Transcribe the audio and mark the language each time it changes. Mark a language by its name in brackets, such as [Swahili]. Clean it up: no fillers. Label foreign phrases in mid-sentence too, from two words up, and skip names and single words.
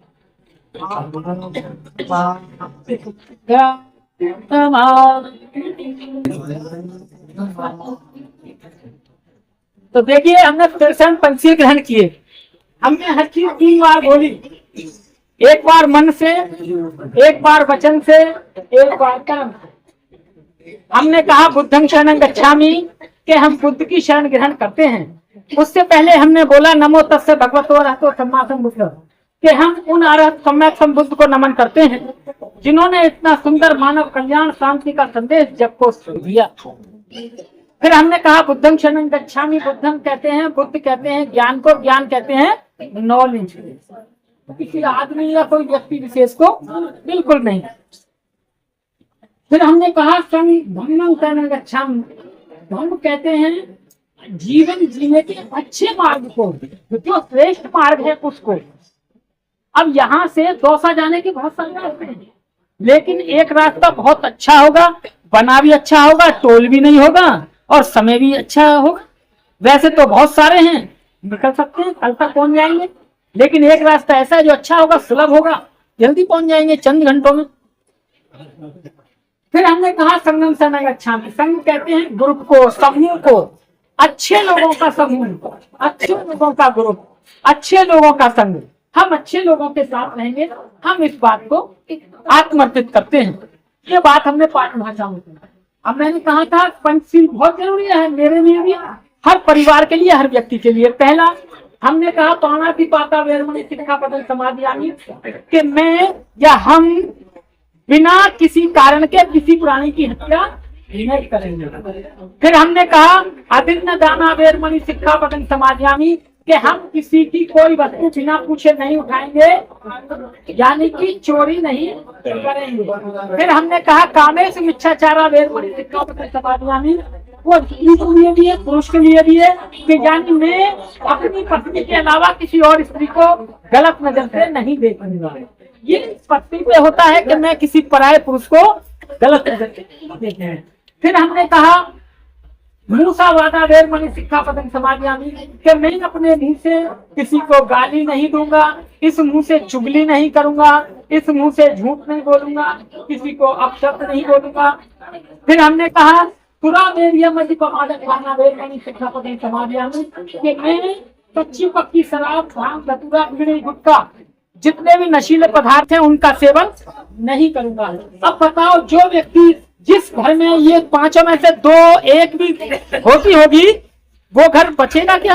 [Hindi] तो देखिए हमने दर्शन पंचीय ग्रहण किए, हमने हर चीज 3 बार बोली, एक बार मन से, एक बार वचन से, एक बार कर्म। हमने कहा [Pali] बुद्धं शरणं गच्छामि [Hindi] कि हम बुद्ध की शरण ग्रहण करते हैं। उससे पहले हमने बोला [Pali] नमो तस्से भगवतो अरहतो सम्मा सम्बुद्ध [Hindi] कि हम उन अरहत सम्यक संबुद्ध को नमन करते हैं जिन्होंने इतना सुंदर मानव कल्याण शांति का संदेश जग को दिया। फिर हमने कहा [Pali] बुद्धं शरणं गच्छामि, [Hindi] बुद्धं कहते हैं, बुद्ध कहते हैं ज्ञान को, ज्ञान कहते हैं नॉलेज, किसी आदमी या कोई व्यक्ति विशेष को बिल्कुल नहीं। फिर हमने कहा [Pali] धम्मं शरणं गच्छामि, [Hindi] धम्म कहते हैं जीवन जीने के अच्छे मार्ग को, जो श्रेष्ठ मार्ग है उसको। अब यहाँ से दौसा जाने के बहुत सारे रास्ते हैं, लेकिन एक रास्ता बहुत अच्छा होगा, बना भी अच्छा होगा, टोल भी नहीं होगा और समय भी अच्छा होगा। वैसे तो बहुत सारे हैं, निकल सकते हैं, कल तक पहुंच जाएंगे, लेकिन एक रास्ता ऐसा है जो अच्छा होगा, सुलभ होगा, जल्दी पहुंच जाएंगे चंद घंटों में। फिर हमने कहा [Pali] संगम शरणं गच्छामि, [Hindi] संग कहते हैं ग्रुप को, समूह को, अच्छे लोगों का समूह, अच्छे लोगों का ग्रुप, अच्छे लोगों का संग। हम अच्छे लोगों के साथ रहेंगे, हम इस बात को आत्मर्पित करते हैं। ये बात हमने पाठ भाषा में की। अब मैंने कहा था पंचशील बहुत जरूरी है, मेरे लिए भी, हर परिवार के लिए, हर व्यक्ति के लिए। पहला हमने कहा [Pali] पाणातिपाता वेरमणि सिक्खापदं समादयामि [Hindi] कि मैं या हम बिना किसी कारण के किसी प्राणी की हत्या नहीं करेंगे। फिर हमने कहा [Pali] अदिन्न दाना वेरमणि सिक्खापदं समादयामि [Hindi] कि हम किसी की कोई वस्तु बिना पूछे नहीं उठाएंगे, यानी कि चोरी नहीं करेंगे। फिर हमने कहा [Pali] कामेषु मिच्छाचारा वेरमणि सिक्खापदं समादयामि, [Hindi] वो स्त्री के लिए भी है पुरुष के लिए भी है कि यानी मैं अपनी पत्नी के अलावा किसी और स्त्री को गलत नजर से नहीं देखूंगा। ये पत्नी पे होता है कि मैं किसी पराये पुरुष को गलत नजर से नहीं देखे। फिर हमने कहा [Pali] मूसावादा वेरमणि सिक्खापदं समादयामि [Hindi] कि मैं अपने मुंह से किसी को गाली नहीं दूंगा, इस मुंह से चुगली नहीं करूंगा, इस मुंह से झूठ नहीं बोलूंगा, किसी को अपशब्द नहीं बोलूंगा। फिर हमने कहा [Pali] पूरा वेरमणि सिक्खापदं समादयामि [Hindi] कि मैं कच्ची पक्की शराब, भांग, धतूरा, बीड़ी, गुटखा जितने भी नशीले पदार्थ हैं उनका सेवन नहीं करूंगा। अब बताओ जो व्यक्ति जिस घर में ये पांचों में से दो एक भी होगी वो घर बचेगा क्या?